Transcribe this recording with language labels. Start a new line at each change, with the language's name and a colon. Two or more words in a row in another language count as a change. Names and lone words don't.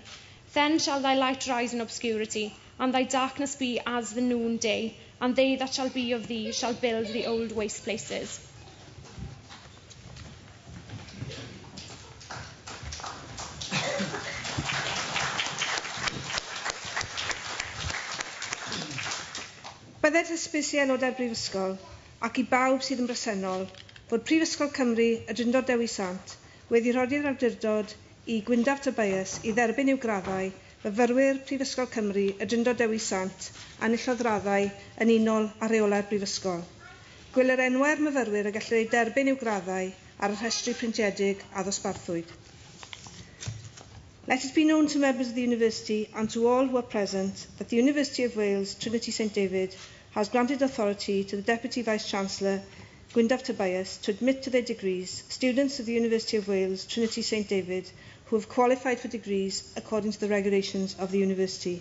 English: Then shall thy light rise in obscurity, and thy darkness be as the noonday, and they that shall be of thee shall build the old waste places.
Welsh: Bydded hysbys i aelodau'r Brifysgol ac i bawb sydd yn bresennol fod Prifysgol Cymru y Drindod Dewi Sant wedi rhodi'r awdurdod i Gwyndaf Tobias i dderbyn i'w graddau myfyrwyr Prifysgol Cymru y Drindod Dewi Sant a enillodd raddau yn unol a reolau'r Brifysgol. Gwyler enwau'r myfyrwyr y gallu ei derbyn i'w graddau ar y rhestru printiedig a ddosbarthwyd.
English: Let it be known to members of the University and to all who are present that the University of Wales Trinity St David has granted authority to the Deputy Vice-Chancellor, Gwyndaf Tobias, to admit to their degrees students of the University of Wales Trinity St David who have qualified for degrees according to the regulations of the University.